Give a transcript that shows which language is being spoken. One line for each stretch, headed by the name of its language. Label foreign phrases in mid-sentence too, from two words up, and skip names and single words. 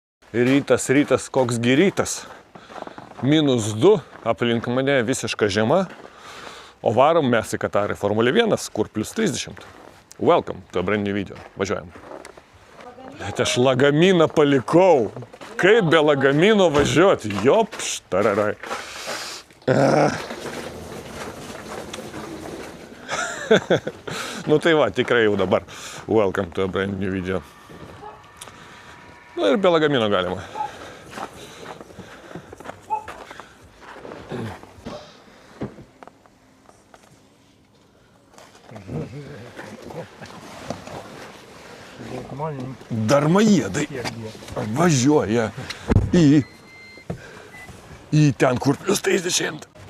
Lithuanian: Rytas, koksgi rytas. -2, aplink mane visiška žiema, o varom mes į Katarą Formulė 1, kur +30.
English: Welcome to a brand new video.
Lithuanian: Važiuojam. Bet aš lagaminą palikau. Kaip be lagamino važiuoti? Jopš, tararai. Nu tai va, tikrai jau dabar.
English: Welcome to a brand new video.
Lithuanian: Nu ir be lagamino galima. Darmajiedai važiuoja į ten, kur +30.